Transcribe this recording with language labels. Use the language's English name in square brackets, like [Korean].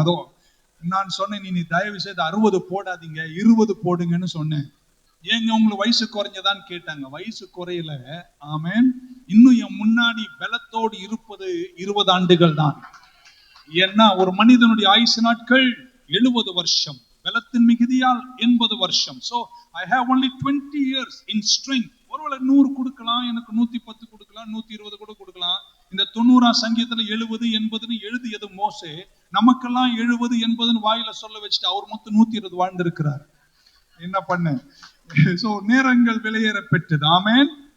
[Tamil] அதோ நான் சொன்னேன், நீ தயவு செய்து 60 போடாதீங்க, 20 போடுங்கன்னு சொன்னேன். ஏங்க உங்களுக்கு வயசு குறைஞ்சதான்னு கேட்டாங்க. வயசு குறையல. ஆமென். இன்னும் என் முன்னாடி பலத்தோடு இருப்பது 20 ஆண்டுகள் தான். ஏன்னா ஒரு மனிதனுடைய ஆயுசு நாட்கள் 70 வருஷம், பலத்தின் மிகுதியால் 80 வருஷம். [English] So I have only 20 years in strength. [Tamil] ஒருவேளை 100 கொடுக்கலாம், எனக்கு 110 கொடுக்கலாம், 120 கூட கொடுக்கலாம். இந்த 90ஆம் சங்கீதத்துல 70 80ன்னு எழுதியது மோசே. நமக்கெல்லாம் 70 80ன்னு வாயில சொல்ல வச்சுட்டு அவர் மொத்தம் 120 வாழ்ந்திருக்கிறார். என்ன பண்ண? சோ நேரங்கள் விலையேற பெற்றது. ஆமென்.